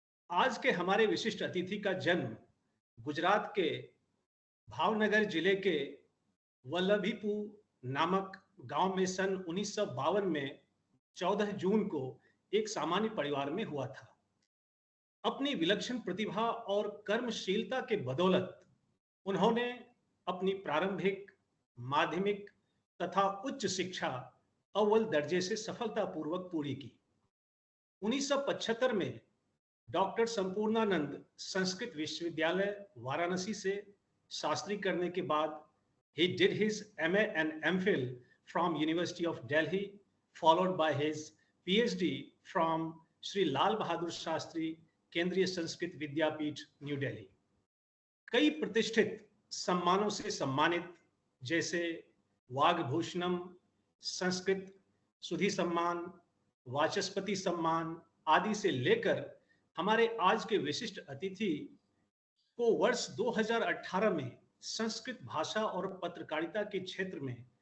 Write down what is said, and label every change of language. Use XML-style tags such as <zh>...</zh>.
<hi>आज के हमारे विशिष्ट अतिथि का जन्म गुजरात के भावनगर जिले के वल्लभीपुर नामक गांव में सन 1952 में 14 जून को एक सामान्य परिवार में हुआ था। अपनी विलक्षण प्रतिभा और कर्मशीलता के बदौलत उन्होंने अपनी प्रारंभिक, माध्यमिक तथा उच्च शिक्षा अव्वल दर्जे से सफलतापूर्वक पूरी की। 1975 में डॉक्टर संपूर्णानंद संस्कृत विश्वविद्यालय वाराणसी से शास्त्री करने के बाद</hi> <en>he did his MA and MPhil from University of Delhi, followed by his PhD from Sri Lal Bahadur Shastri</en> <hi>केंद्रीय संस्कृत विद्यापीठ न्यू दिल्ली। कई प्रतिष्ठित सम्मानों से सम्मानित, जैसे वाग्भूषणम, संस्कृत सुधि सम्मान, वाचस्पति सम्मान आदि से लेकर हमारे आज के विशिष्ट अतिथि को वर्ष 2018 में संस्कृत भाषा और पत्रकारिता के क्षेत्र में</hi>